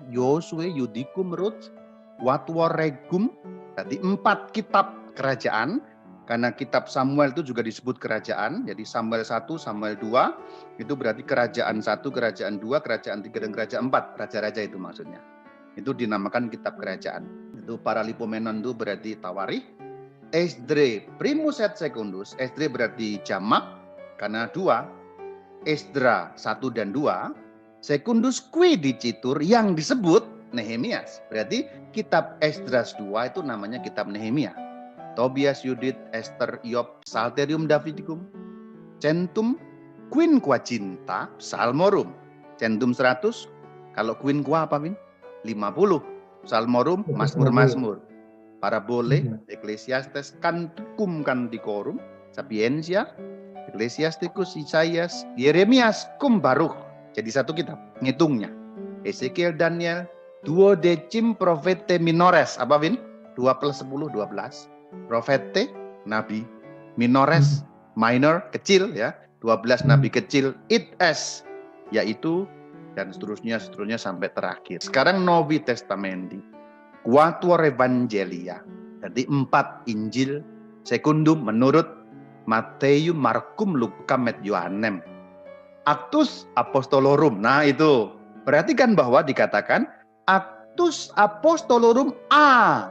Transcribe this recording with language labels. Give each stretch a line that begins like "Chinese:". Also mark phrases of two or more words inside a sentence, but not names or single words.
Latin: Josue, Judicum, Ruth, Watwar Regum,
Indonesian: berarti 4 kitab kerajaan. Karena kitab Samuel itu juga disebut kerajaan, jadi Samuel 1, Samuel 2, itu berarti kerajaan 1, kerajaan 2, kerajaan 3, dan kerajaan 4, raja-raja itu maksudnya. Itu dinamakan kitab kerajaan. Itu Paralipomenon itu berarti tawarikh.
Latin: Esdre primus et secundus,
Indonesian: Esdre berarti jamak, karena 2, Esdra 1 dan 2,
Latin: secundus qui dicitur
Indonesian: yang disebut
Latin: Nehemias.
Indonesian: Berarti kitab Esdras 2 itu namanya kitab Nehemia. Tobias, Yudit, Esther,
Latin: Iyob, Psalterium Davidicum, Centum, Quinquaginta, Psalmorum. Centum 100,
Indonesian: kalau quinqua apa, Win? 50. Psalmorum, Mazmur-Mazmur. Parabole, Ecclesiastes, Canticum Canticorum, Sapientia, Ecclesiasticus, Isaias, Yeremias, cum Baruch. Jadi satu kitab, ngitungnya. Ezekiel, Daniel,
Latin: duodecim Prophete minores.
Indonesian: Apa, Win? 2 plus 10, 12. Profete, nabi. Minores, minor, kecil ya. 12 nabi kecil. It as, yaitu, dan seterusnya sampai terakhir. Sekarang
Latin: Novi Testamenti. Quatuor Evangelia.
Indonesian: Jadi 4 Injil. Secundum menurut Mateum, Markum, Lukam, et Yohanem.
Latin: Actus Apostolorum.
Indonesian: Nah itu. Perhatikan bahwa dikatakan Actus Apostolorum A.